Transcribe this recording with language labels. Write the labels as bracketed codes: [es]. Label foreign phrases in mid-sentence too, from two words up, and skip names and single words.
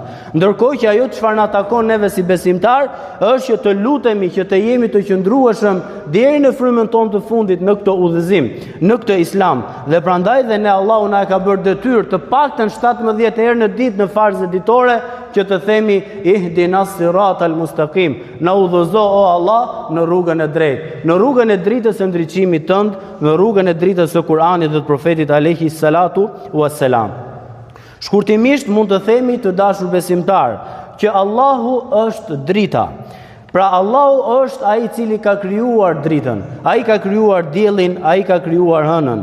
[sq] Ndërkohë që ajo çfarë na takon neve si besimtar është që të lutemi, që të jemi të qëndrueshëm deri në frymën tonë të fundit në këtë udhëzim, në këtë Islam. Dhe prandaj dhe ne Allahu na ka bërë detyrë të paktën 17 herë në ditë në farzë ditore që që të themi [ar] اهدنا الصراط المستقيم, [sq] na udhëzo o Allah në rrugën e drejtë, në rrugën e dritës së ndriçimit tënd, në rrugën e dritës së Kuranit dhe të profetit [ar] عليه الصلاة والسلام. [sq] Shkurtimisht mund të themi, të dashur besimtar, që Allahu është drita. Pra Allahu është ai i cili ka krijuar dritën, ai ka krijuar diellin, ai ka krijuar hënën.